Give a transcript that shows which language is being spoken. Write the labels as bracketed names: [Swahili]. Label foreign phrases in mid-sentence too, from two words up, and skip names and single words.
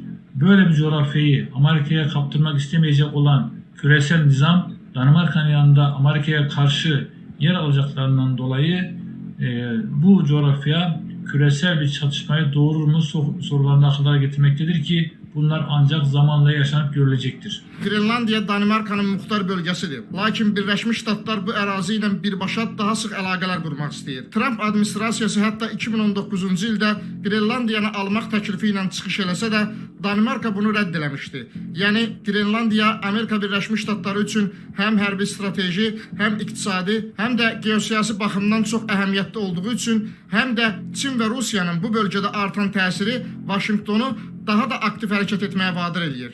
[Turkish] Böyle bir coğrafyayı Amerika'ya kaptırmak istemeyecek olan küresel nizam Danimarka'nın yanında Amerika'ya karşı yer alacaklarından dolayı bu coğrafya küresel bir çatışmaya doğurur mu sorularını akıllara getirmektedir ki bunlar ancak zamanla yaşanıp görülecektir. [Azerbaijani] Qrenlandiya Danimarkanın muxtar bölgəsidir. Lakin Birləşmiş Ştatlar bu ərazi ilə birbaşa daha sıx əlaqələr qurmaq istəyir. Trump administrasiyası hətta 2019-cu ildə Qrenlandiyanı almaq təklifi ilə çıxış eləsə də Danimarka bunu rədd eləmişdi. Yəni Qrenlandiya Amerika Birləşmiş Ştatları üçün həm hərbi strateji, həm iqtisadi, həm də geosiyasi baxımdan çox əhəmiyyətli olduğu üçün həm də Çin və Rusiyanın bu bölgədə artan təsiri Vaşinqtonu daha da aktiv hərəkət etməyə vadir eləyir.